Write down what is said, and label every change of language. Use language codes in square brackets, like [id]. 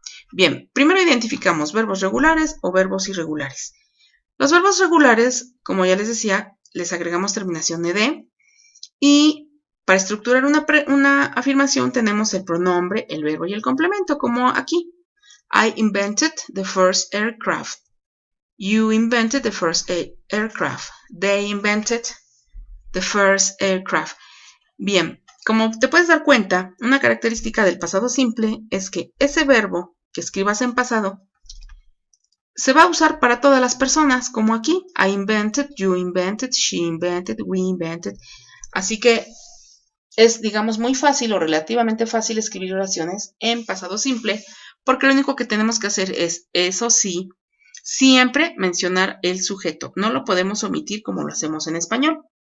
[es] Bien, primero identificamos verbos regulares o verbos irregulares. Los verbos regulares, como ya les decía, les agregamos terminación ed y para estructurar una afirmación tenemos el pronombre, el verbo y el complemento, como aquí. [en] I invented the first aircraft. You invented the first aircraft. They invented the first aircraft. [es] Bien, como te puedes dar cuenta, una característica del pasado simple es que ese verbo que escribas en pasado se va a usar para todas las personas, como aquí. [en] I invented, you invented, she invented, we invented. [es] Así que es, digamos, muy fácil o relativamente fácil escribir oraciones en pasado simple, porque lo único que tenemos que hacer es, eso sí, siempre mencionar el sujeto. No lo podemos omitir como lo hacemos en español.